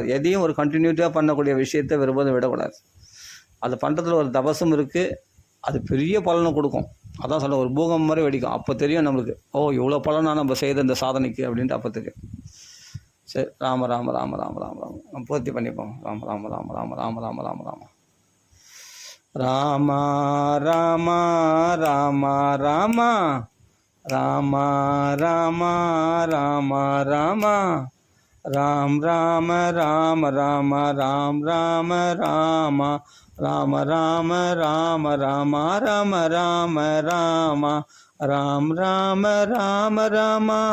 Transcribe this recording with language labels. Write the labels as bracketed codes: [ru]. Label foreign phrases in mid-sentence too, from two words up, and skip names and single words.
[ta] எதையும் ஒரு கண்டினியூட்டிவாக பண்ணக்கூடிய விஷயத்தை விரும்புவதும் விடக்கூடாது. அது பண்ணுறதுல ஒரு தபசும் இருக்குது. அது பெரிய பலனை கொடுக்கும். அதான் சொல்ல, ஒரு பூகம்பம் மாதிரி வெடிக்கும். அப்போ தெரியும் நம்மளுக்கு, இவ்வளோ பலனா நம்ம செய்த இந்த சாதனைக்கு அப்படின்ட்டு அப்போ தெரியும். சரி, ராம ராம ராம ராம ராம ராம நம்ம பூர்த்தி பண்ணிப்போம். ராம ராம ராம ராம ராம ராம ராம ராம ராம ராம ராம ராம ராம ராம ராம ராம ராம் ராம ராம ராம ராம் ராம ராம ராம ராம ராம ராம ராம ராம ராம ராம் ராம ராம ராம